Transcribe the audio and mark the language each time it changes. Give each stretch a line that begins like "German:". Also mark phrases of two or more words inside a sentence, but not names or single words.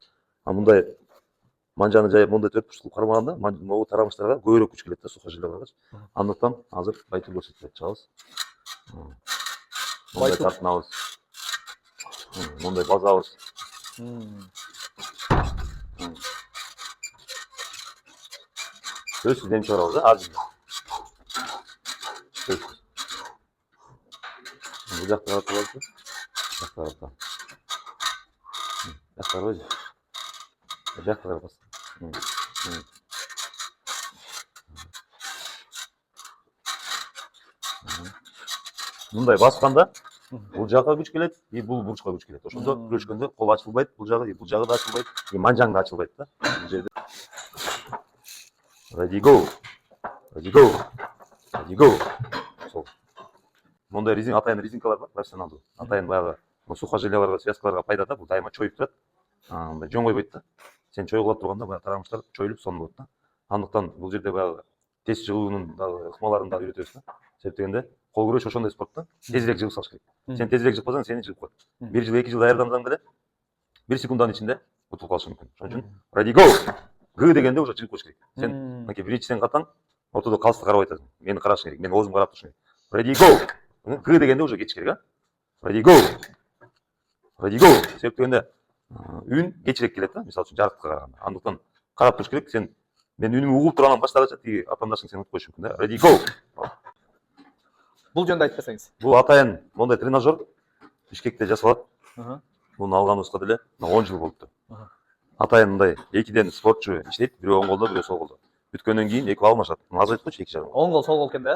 Kyrgyz: А мындай манжаны жайып мындай төрт бурчтук кармаганда могу тарамыштарга көбүрөөк күч келет да сухожилияларга. Андыктан азыр Байтур көрсөтүп чыгабыз. Мындай тартынабыз. Мындай базабыз. Сөзсүз дем чыгарабыз да азыр. Бу жакка карап турасыз. Бу жакка карап. Жакка карап. Бу жакка карап. Мындай басканда бул жакка күч келет, и бул бурчка күч келет. Ошондо күрөшкөндө кол ачылбайт, бул жагы да ачылбайт, и манжаң да ачылбайт да. Бул жерде
English: Ready go. Ready go. Ready go.
Kyrgyz: Сол. Мындай атайын резинкалар бар, профессионалдуу. Атайын баягы сухожилияларга, связкаларга пайда да, бул дайыма чоюп турат. Мындай жөн койбойт да. Сен чойгулап турганда баягы тарамыштар чоюлуп сонун болот да. Андыктан бул жерде баягы тез жыгуунун дагы ыкмаларын да үйрөтөбүз да. Себеп дегенде кол күрөш ошондой спорт да. Тезирээк жыгып салыш керек. Сен тезирээк жыгпасаң, сени жыгып коет. 1 жыл, 2 жыл даярдансаң деле 1 секунддун ичинде утулуп калышы мүмкүн. Ошон үчүн
English: ready go.
Kyrgyz: Г дегенде уже жыгып коюш керек. Сен мынакей биринчи сен катаң, ортодо калысты карабай атасың. Мени караш керек. Мен оозумду карап турушум керек.
English: Ready go.
Kyrgyz: Г дегенде уже кетиш керек, а?
English: Ready go. Ready go.
Kyrgyz: Себеп дегенде үн кечирээк келет да, мисалы үчүн жарыктыкка караганда. Андыктан карап туруш керек. Сен мен үнүмү угуп тургандан баштагача тиги атаандашың сени утуп коюшу мүмкүн да.
English: Ready go.
Kyrgyz: Бул жөнүндө айтып берсеңиз. Бул атайын мондай тренажер Бишкекте жасалат. Буну алганыбызга деле 10 жыл болупту. Атайын мындай экиден спортчу иштейт, бирөө оң колдо, бирөө сол колдо. Бүткөндөн кийин экөө алмашат. Азайт койчу 2 жагын. Оң кол, сол кол экен да.